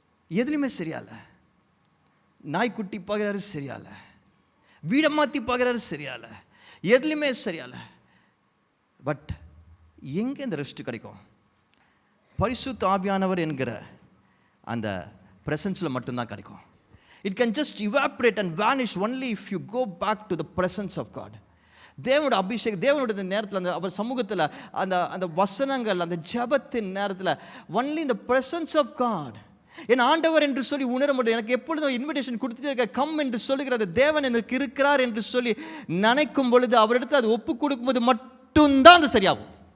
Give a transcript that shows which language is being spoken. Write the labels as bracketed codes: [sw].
[ta] எதுலையுமே சரியால. நாய்க்குட்டி பார்க்குறாரு, சரியால. வீடை மாற்றி பார்க்குறாரு, சரியால. எதுலையுமே சரியால. பட் எங்கே இந்த ரெஸ்ட் கிடைக்கும்? பரிசுத்த ஆவியானவர் என்கிற அந்த பிரசன்ஸில் மட்டும்தான் கிடைக்கும். [en] It can just evaporate and vanish only if you go back to the presence of God. [ta] தேவனோட அபிஷேகம், தேவனுடைய நேரத்தில், அவர் சமூகத்தில், அந்த வசனங்கள், அந்த ஜெபத்தின் நேரத்தில் [en] only in the presence of God. [ta] என் ஆண்டவர் என்று சொல்லி உணர முடியும். எனக்கு எப்பொழுதும் இன்விடேஷன் கொடுத்துட்டே இருக்க, கம் என்று சொல்லுகிறது. தேவன் எனக்கு இருக்கிறார் என்று சொல்லி நினைக்கும் பொழுது, அவரிடத்தில் அது ஒப்பு கொடுக்கும்போது மட்டும்தான் அது சரியாகும்.